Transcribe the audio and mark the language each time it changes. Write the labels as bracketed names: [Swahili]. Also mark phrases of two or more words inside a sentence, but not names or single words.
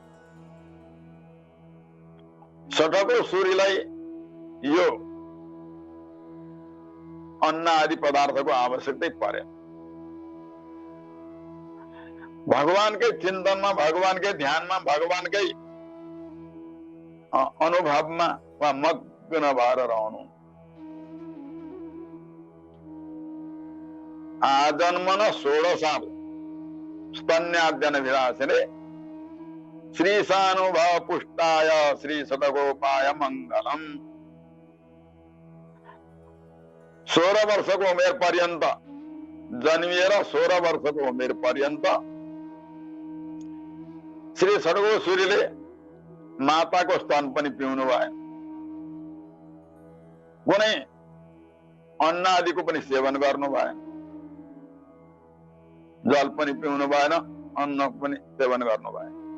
[Nepali] षट्कोप सूर्यलाई यो अन्न आदि पदार्थको आवश्यकतै परेन। भगवानकै चिन्तनमा, भगवानकै ध्यानमा, भगवानकै अनुभवमा वा मग्न भएर रहनु। [Sanskrit] आजन्मन षोडशात् स्तन्याद्यन विलासिने श्री सानुभव पुष्टाय श्री षट्कोपाय मंगलम। [Nepali] 16 वर्षको उमेर पर्यन्त जन्मिएर 16 वर्षको उमेर पर्यन्त श्री षट्कोप सूर्यले माताको स्तन पनि पिउनु भएन, कुनै अन्न आदिको पनि सेवन गर्नु भएन, जल पनि पिउनु भएन, अन्न पनि सेवन गर्नु भएन।